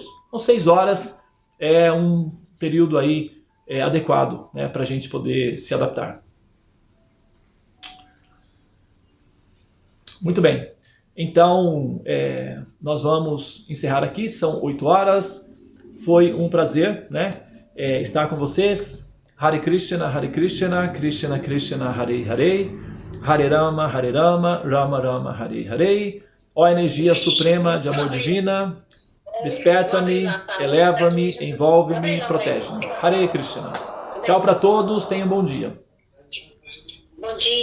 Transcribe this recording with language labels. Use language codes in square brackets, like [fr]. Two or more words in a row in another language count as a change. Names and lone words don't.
[pt] Então 6 horas é um período aí adequado, né, para a gente poder se adaptar. Muito bem. Então, nós vamos encerrar aqui, são 8 horas. Foi um prazer, né, estar com vocês. [sa] Hare Krishna, Krishna Krishna, Hare Hare, Hare Rama, Rama Rama, Hare Hare. [pt] Ó energia suprema de amor divina, desperta-me, eleva-me, envolve-me, protege-me. [sa] Hare Krishna. [pt] Tchau para todos, tenham um bom dia. Bom dia.